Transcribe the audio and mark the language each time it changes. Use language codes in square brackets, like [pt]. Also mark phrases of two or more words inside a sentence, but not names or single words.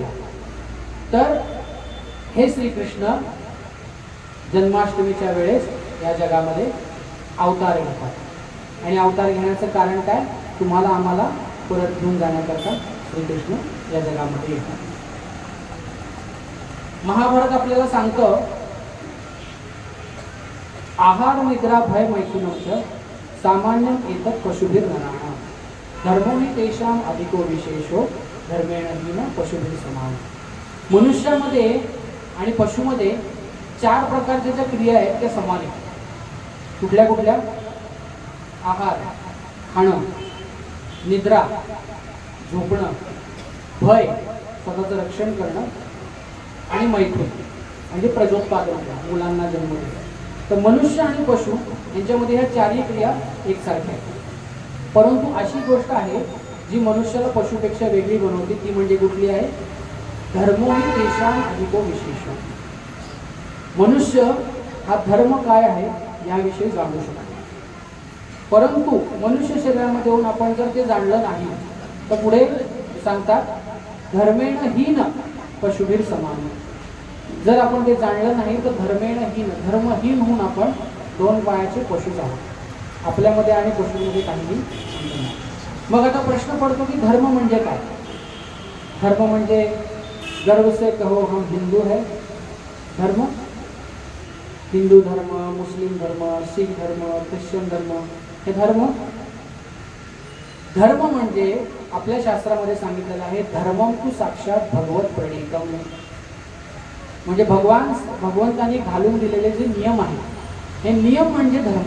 [mr] तर हे श्रीकृष्ण जन्माष्टमीच्या वेळेस या जगामध्ये अवतार घेतात आणि अवतार घेण्याचं कारण काय, तुम्हाला आम्हाला परत घेऊन जाण्याकरता श्रीकृष्ण या जगामध्ये येतात. महाभारत आपल्याला सांगतं, [sa] आहार निद्रा भय मैथुनम सामान्य एतत् पशुभिर नराणाम धर्मो हि तेषाम अधिको विशेषो धर्मेण हीन पशुभिर समान. [mr] मनुष्यामध्ये आणि पशुमध्ये 4 प्रकारच्या ज्या क्रिया आहेत त्या समान आहेत. कुठल्या कुठल्या? आहार, खाणं, निद्रा, झोपणं, भय, स्वतःचं रक्षण करणं आणि मैथुन म्हणजे प्रजोत्पादन, मुलांना जन्म देणं. तर मनुष्य आणि पशु यांच्यामध्ये ह्या 4ही क्रिया एकसारख्या आहेत. परंतु अशी गोष्ट आहे जी मनुष्याला पशुपेक्षा वेगळी बनवते, ती म्हणजे कुठली आहे? [sa] धर्मो हि तेषाम अधिको विशेष. [mr] मनुष्य हा धर्म काय आहे याविषयी जाणू शकतो. परंतु मनुष्य शरीरामध्ये येऊन आपण जर ते जाणलं नाही तर पुढे सांगतात [sa] धर्मेण हीन पशुभिर समान. [mr] जर आपण ते जाणलं नाही तर [sa] धर्मेण हीन, [mr] धर्महीन होऊन आपण 2 पायाचे पशुच आहोत. आपल्यामध्ये आणि पशुमध्ये काहीही नाही. मग आता प्रश्न पडतो की धर्म म्हणजे काय? धर्म म्हणजे [hi] गर्व से कहो हम हिंदू है. [mr] धर्म, हिंदू धर्म, मुस्लिम धर्म, शीख धर्म, ख्रिश्चन धर्म, हे धर्म. धर्म म्हणजे आपल्या शास्त्रामध्ये सांगितलेलं आहे [sa] धर्मम तू साक्षात भगवत प्रणीतम. [mr] म्हणजे भगवंताने घालून दिलेले जे नियम आहेत हे नियम म्हणजे धर्म.